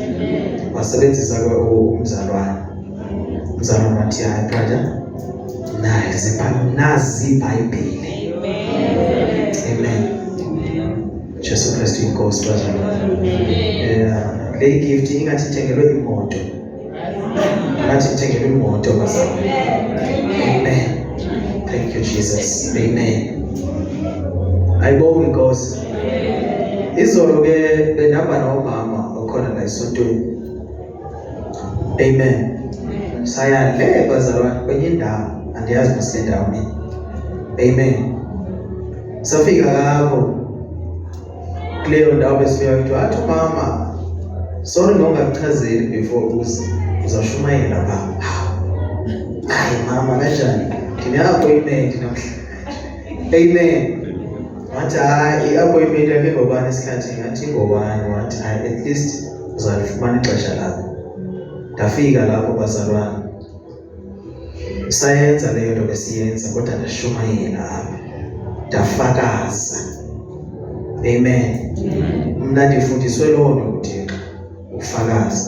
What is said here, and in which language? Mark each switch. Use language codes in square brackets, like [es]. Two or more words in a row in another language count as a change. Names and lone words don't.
[zu] Wasebenzisa umzalwane. Umzalwane wathi hayi brother, nazi iBhayibheli. Amen. Jesu Kristu inkosi bazalwane. Le gift ingathi ithengelwe imoto. Ingathi ithengelwe imoto bazalwane. [en] Amen. Thank you Jesus. [zu] Amen. Ayibonge Nkosi. Izolo ke benihamba nomama okhona la esontweni. Amen. [xh] Saya le bazalwane kwenye indawo, andiyazi masendawo mina. Amen. [zu] Safika lapho kuleyo ndawo besifika kuthiwa athi mama, sorry ngongakuchazeli before uzashumayela lapha. Hayi mama kanjani? Ngine-appointment namhlanje. Amen. Wathi hayi i-appointment yakhe ngobani isikhathi? [xh] Ngathi ngobani? Wathi hayi [en] at least [xh] uzalifumana ixesha lakho. Ndafika lapho bazalwane. Sayenza leyo nto besiyenza kodwa ndashumayela apha. Ndafakaza. Amen. Mna ndifundiswe loo nto uThixo, ufakaza.